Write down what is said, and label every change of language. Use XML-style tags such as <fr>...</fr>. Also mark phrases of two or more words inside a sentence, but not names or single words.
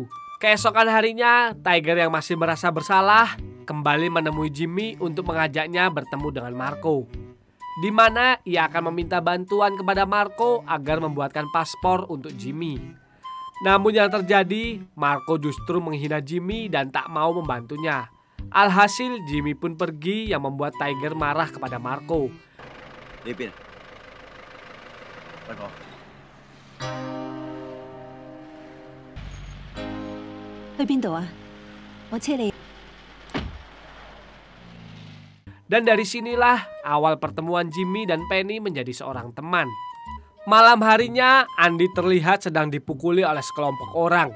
<id>Keesokan harinya, Tiger yang masih merasa bersalah kembali menemui Jimmy untuk mengajaknya bertemu dengan Marco. di mana ia akan meminta bantuan kepada Marco agar membuatkan paspor untuk Jimmy. Namun yang terjadi, Marco justru menghina Jimmy dan tak mau membantunya. Alhasil Jimmy pun pergi yang membuat Tiger marah kepada Marco.</id> <yue>呢邊，大哥，去邊度啊？我車你。</yue> <id>Dan dari sinilah awal pertemuan Jimmy dan Penny menjadi seorang teman. Malam harinya, Andy terlihat sedang dipukuli oleh sekelompok orang.</id>